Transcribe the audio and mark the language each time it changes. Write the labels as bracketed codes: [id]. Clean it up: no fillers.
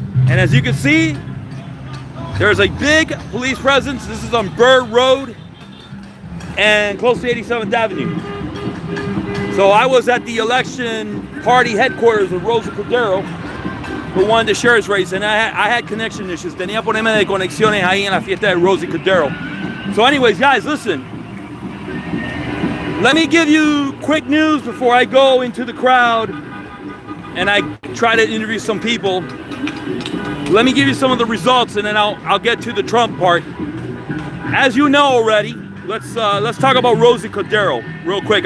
[en] And as you can see, there's a big police presence. This is on Bird Road and close to 87th Avenue. So I was at the election party headquarters of Rosa Cordero, who won the sheriff's race, and I had connection issues. [es] Tenía problemas de conexiones ahí en la fiesta de Rosa Cordero. [en] So anyways, guys, listen. Let me give you quick news before I go into the crowd and I try to interview some people. Let me give you some of the results, and then I'll get to the Trump part. As you know already, let's talk about Rosa Cordero real quick.